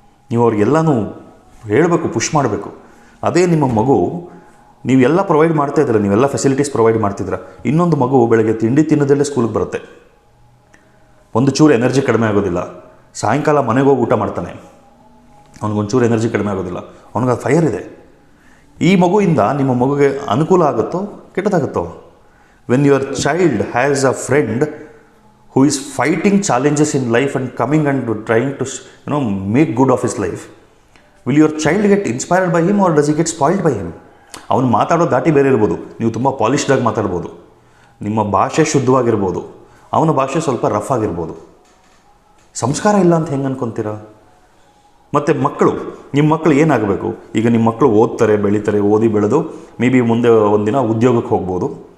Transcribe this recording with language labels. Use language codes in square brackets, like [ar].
[kn] ನೀವು ಅವ್ರಿಗೆಲ್ಲನೂ ಹೇಳಬೇಕು, ಪುಷ್ ಮಾಡಬೇಕು. ಅದೇ ನಿಮ್ಮ ಮಗು, ನೀವೆಲ್ಲ ಪ್ರೊವೈಡ್ ಮಾಡ್ತಾ ಇದ್ದೀರ, ನೀವೆಲ್ಲ ಫೆಸಿಲಿಟೀಸ್ ಪ್ರೊವೈಡ್ ಮಾಡ್ತಿದ್ದೀರ, ಇನ್ನೊಂದು ಮಗು ಬೆಳಗ್ಗೆ ತಿಂಡಿ ತಿನ್ನೋದಲ್ಲೇ ಸ್ಕೂಲಿಗೆ ಬರುತ್ತೆ, ಒಂದು ಚೂರು ಎನರ್ಜಿ ಕಡಿಮೆ ಆಗೋದಿಲ್ಲ, ಸಾಯಂಕಾಲ ಮನೆಗೆ ಹೋಗಿ ಊಟ ಮಾಡ್ತಾನೆ, ಅವ್ನಿಗೊಂಚೂರು ಎನರ್ಜಿ ಕಡಿಮೆ ಆಗೋದಿಲ್ಲ, ಅವ್ನಿಗೆ ಅದು ಫೈರ್ ಇದೆ. ಈ ಮಗುವಿಂದ ನಿಮ್ಮ ಮಗುಗೆ ಅನುಕೂಲ ಆಗುತ್ತೋ ಕೆಟ್ಟದಾಗುತ್ತೋ? [en] When your child has a friend who is fighting challenges in life and coming and trying to make good of his life, will your child get inspired by him or does he get spoiled by him? [kn] ಅವನು ಮಾತಾಡೋ ದಾಟಿ ಬೇರೆ ಇರ್ಬೋದು, ನೀವು ತುಂಬ ಪಾಲಿಶ್ಡಾಗಿ ಮಾತಾಡ್ಬೋದು, ನಿಮ್ಮ ಭಾಷೆ ಶುದ್ಧವಾಗಿರ್ಬೋದು, ಅವನ ಭಾಷೆ ಸ್ವಲ್ಪ ರಫ್ ಆಗಿರ್ಬೋದು. ಸಂಸ್ಕಾರ ಇಲ್ಲ ಅಂತ ಹೆಂಗೆ ಅನ್ಕೊತೀರಾ? ಮತ್ತು ಮಕ್ಕಳು, ನಿಮ್ಮ ಮಕ್ಕಳು ಏನಾಗಬೇಕು? ಈಗ ನಿಮ್ಮ ಮಕ್ಕಳು ಓದ್ತಾರೆ, ಬೆಳೀತಾರೆ, ಓದಿ ಬೆಳೆದು ಮೇ ಬಿ ಮುಂದೆ ಒಂದಿನ ಉದ್ಯೋಗಕ್ಕೆ ಹೋಗ್ಬೋದು.